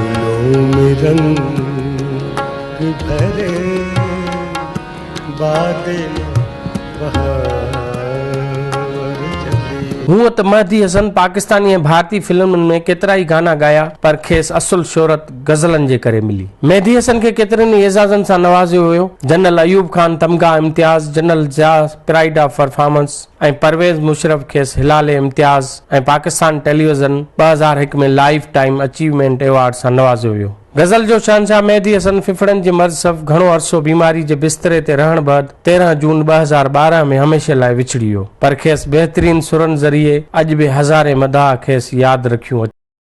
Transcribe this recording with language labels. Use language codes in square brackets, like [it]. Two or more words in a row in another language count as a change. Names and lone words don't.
[sd] हूअं त मेहदी हसन पाकिस्तानी ऐं भारतीय फिल्मनि में केतिरा ई गाना गाया, पर खेसि असुल शोहरत गज़लनि जे करे मिली। मेहदी हसन खे केतिरनि ई एज़ाज़नि सां नवाज़ियो वियो। जनरल अयूब खान तमगा इम्तियाज़, जनरल ज़िया प्राइड ऑफ परफॉर्मेंस ऐं परवेज़ मुशरफ खेसि हिलाले इम्तियाज़ ऐं पाकिस्तान टेलीविज़न 2001 में लाइफ टाइम अचीवमेंट अवार्ड सां नवाज़ियो वियो। गज़ल जो शहनशाह मेहदी हसन फिफड़नि जे मर्ज़ सफ़ घणो अरसो बीमारी जे बिस्तरे ते रहण बैदि 13 जून 2012 में हमेशह लाइ विछड़ी वियो, पर खेसि बहितरीन सुरनि ज़रिए अॼु बि हज़ारे मदाह खेसि यादि रखियूं।